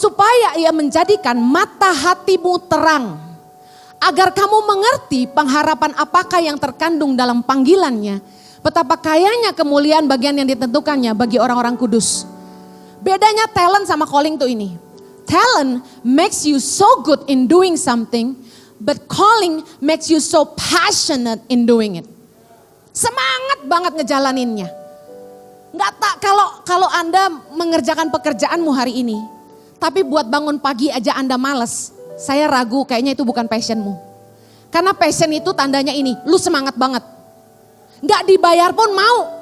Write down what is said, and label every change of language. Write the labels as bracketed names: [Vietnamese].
[Indonesian] supaya ia menjadikan mata hatimu terang, agar kamu mengerti pengharapan apakah yang terkandung dalam panggilannya, betapa kayanya kemuliaan bagian yang ditentukannya bagi orang-orang kudus. Bedanya talent sama calling tuh ini. [English] Talent makes you so good in doing something, but calling makes you so passionate in doing it. [Indonesian] Semangat banget ngejalaninnya. Nggak tak kalau Anda mengerjakan pekerjaanmu hari ini, tapi buat bangun pagi aja Anda males, saya ragu kayaknya itu bukan passionmu. Karena passion itu tandanya ini, lu semangat banget. Nggak dibayar pun mau.